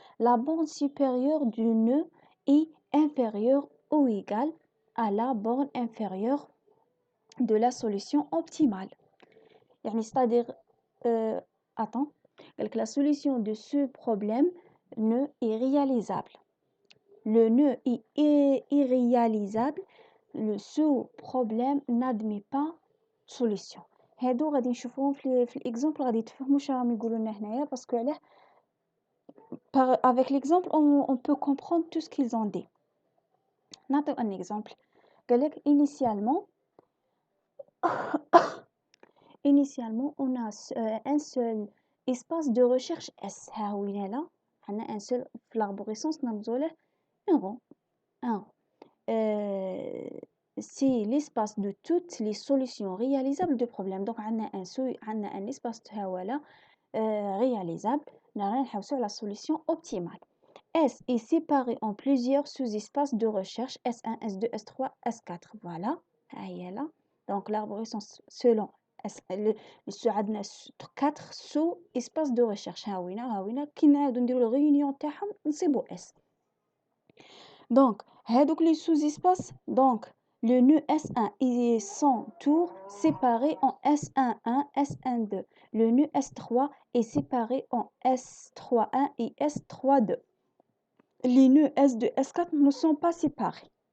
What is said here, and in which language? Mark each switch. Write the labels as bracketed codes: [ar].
[fr] La borne supérieure du nœud est inférieure ou égale à la borne inférieure de la solution optimale. C'est-à-dire, la solution de ce problème nœud est réalisable. Le nœud est irréalisable, le sous-problème n'admet pas solution. [ar] هادو غادي نشوفوهم في الاكزامبل غادي تفهموا واش راهم يقولوا لنا هنايا باسكو علاه [fr] avec l'exemple on peut comprendre tout ce qu'ils ont dit. [ar] نعطيو [fr] un exemple. [ar] قالك [fr] initialement on a un seul espace de recherche S. [ar] ها هو هنا عندنا [fr] un seul [ar] في l'arborescence نرمزوا له [fr] un rond. C'est l'espace de toutes les solutions réalisables de problèmes. Donc, on a un espace réalisable. On a la solution optimale. S est séparé en plusieurs sous-espaces de recherche. S1, S2, S3, S4. Voilà. Donc, l'arborescence selon [ar] عندنا [fr] 4 sous-espaces de recherche. [ar] كي نعاودو نديرو الريونيون تاعهم نصيبو S. [fr] Donc, les sous-espaces, donc le nœud S1 et son tour séparé en S11, S12. Le nœud S3 est séparé en S31 et S32. Les nœuds S2 et S4 ne sont pas séparés.